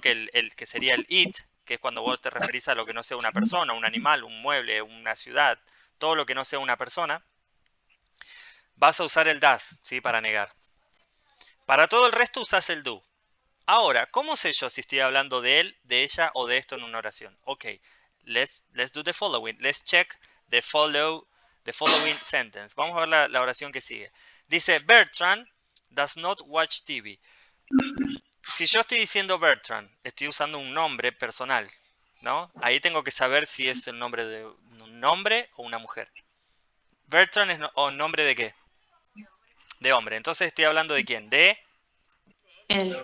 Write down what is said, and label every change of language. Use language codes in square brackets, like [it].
[es] Que el que sería el it, que es cuando vos te referís a lo que no sea una persona, un animal, un mueble, una ciudad, todo lo que no sea una persona, vas a usar el das, ¿sí? Para negar. Para todo el resto usás el do. Ahora, ¿cómo sé yo si estoy hablando de él, de ella o de esto en una oración? [en] Ok, let's do the following. Let's check the following sentence. [es] Vamos a ver la oración que sigue. Dice, [en] Bertrand does not watch TV. [es] Si yo estoy diciendo Bertrand, estoy usando un nombre personal, ¿no? Ahí tengo que saber si es el nombre de un hombre o una mujer. Bertrand es nombre de qué? De hombre. Entonces estoy hablando de quién? De Él.